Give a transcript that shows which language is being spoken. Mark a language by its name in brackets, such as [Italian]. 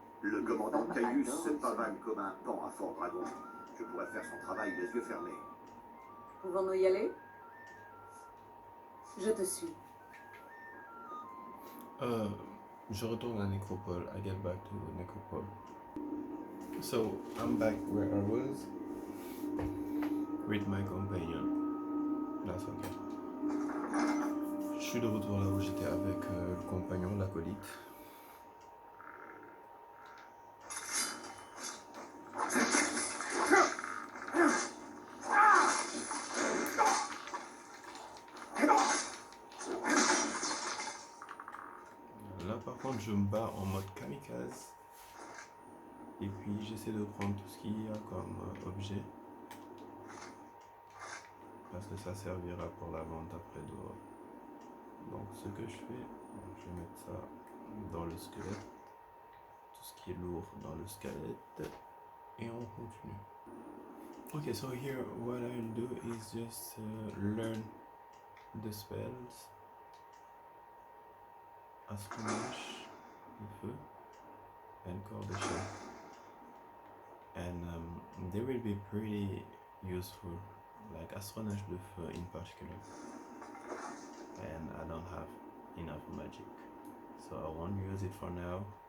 [French] Le commandant Les femmes Caius adorent se les pavane comme un pan à Fort Dragon. Je pourrais faire son travail les yeux fermés. Pouvons-nous y aller? Je te suis. Je retourne à Necropole. [English] I get back to Necropole. So I'm back where I was with my companion. That's okay. [French] Je suis de retour là où j'étais avec le compagnon, l'acolyte. Là par contre je me bats en mode kamikaze. Et puis j'essaie de prendre tout ce qu'il y a comme objet. Parce que ça servira pour la vente après dehors. Donc ce que je fais, je vais mettre ça dans le squelette. Tout ce qui est lourd dans le squelette. Et on continue. [English] Okay, so here what I'll do is just learn the spells. Ascomage, [French] le feu. [English] and cordéchet, and they will be pretty useful, like Astronage de Feu in particular, and I don't have enough magic, so I won't use it for now.